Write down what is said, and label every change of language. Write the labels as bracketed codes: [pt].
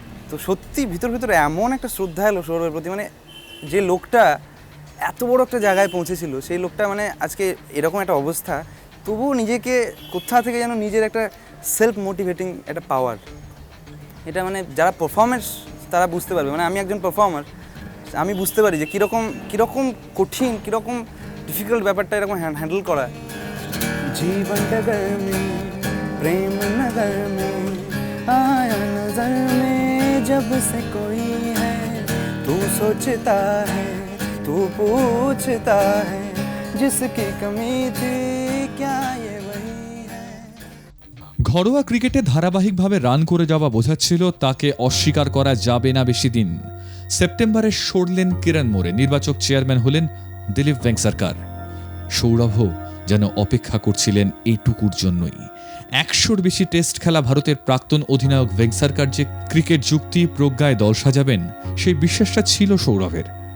[bn] তো সত্যি ভিতরে এমন একটা শ্রদ্ধা এলো সৌরভের প্রতি, মানে যে লোকটা এত বড় একটা জায়গায় পৌঁছেছিল সেই লোকটা মানে আজকে এরকম একটা অবস্থা, তবুও নিজেকে কোথা থেকে যেন নিজের একটা সেলফ মোটিভেটিং একটা পাওয়ার, এটা মানে যারা পারফরমেন্স তারা বুঝতে পারবে। মানে আমি একজন পারফর্মার, আমি বুঝতে পারি যে কীরকম কঠিন, কীরকম ডিফিকাল্ট ব্যাপারটা এরকম হ্যান্ডেল করা। [hi] জীবন ডगर में प्रेम नगर में आया नजर में जब से कोई है, तू सोचता है तू पूछता है जिसकी कमी थी क्या ये वही है। [bn] ঘরোয়া ক্রিকেটে ধারাবাহিকভাবে রান করে যাওয়া বোঝাচ্ছিল তাকে অস্বীকার করা যাবে না বেশি দিন। সেপ্টেম্বরে সরলেন কিরণ মোরে, নির্বাচক চেয়ারম্যান হলেন দিলীপ ভেঙ্কসরকার। সৌরভও যেন অপেক্ষা করছিলেন এইটুকুর জন্যই। 100-র বেশি টেস্ট খেলা ভারতের প্রাক্তন অধিনায়ক ভেঙ্কসরকার যে ক্রিকেট যুক্তি প্রজ্ঞায় দল সাজাবেন সেই বিশ্বাসটা ছিল সৌরভের।